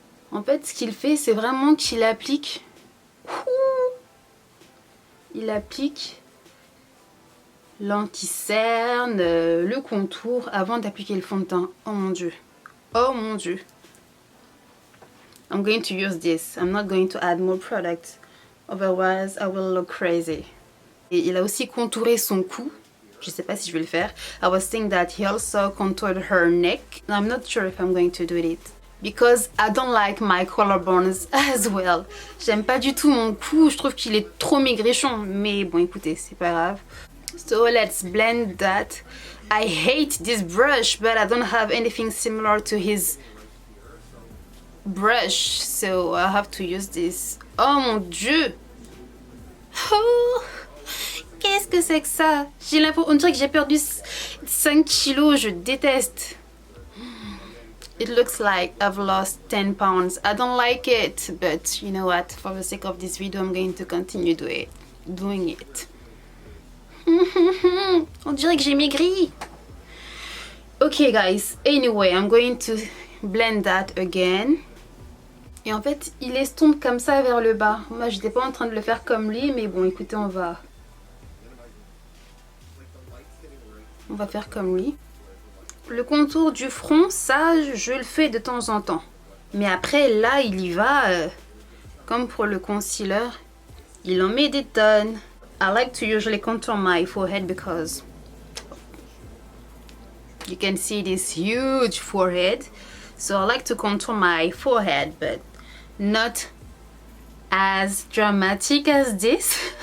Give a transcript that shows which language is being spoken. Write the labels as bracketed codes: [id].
[fr] En fait, ce qu'il fait, c'est vraiment qu'il applique... Il applique l'anti-cerne, le contour avant d'appliquer le fond de teint. Oh mon dieu. Oh mon dieu. [en] I'm going to use this. I'm not going to add more product. Otherwise, I will look crazy. [fr] Et il a aussi contouré son cou. Je sais pas si je vais le faire. [en] I was thinking that he also contoured her neck. I'm not sure if I'm going to do it. Because I don't like my collarbones as well. [fr] J'aime pas du tout mon cou. Je trouve qu'il est trop maigrichon. Mais bon, écoutez, c'est pas grave. [en] So let's blend that. I hate this brush, but I don't have anything similar to his brush. So I have to use this. [fr] Oh mon dieu! Oh, qu'est-ce que c'est que ça? J'ai l'impression, on dirait que j'ai perdu 5 kilos, je déteste. [en] It looks like I've lost 10 pounds. I don't like it, but you know what? For the sake of this video, I'm going to continue doing it. [fr] On dirait que j'ai maigri. [en] Okay guys, anyway, I'm going to blend that again. [fr] Et en fait, il estompe comme ça vers le bas. Moi, j'étais pas en train de le faire comme lui, mais bon, écoutez, on va faire comme lui. Le contour du front, ça, je le fais de temps en temps. Mais après, là, il y va, comme pour le concealer, il en met des tonnes. [en] I like to usually contour my forehead because you can see this huge forehead. So I like to contour my forehead, but not as dramatic as this.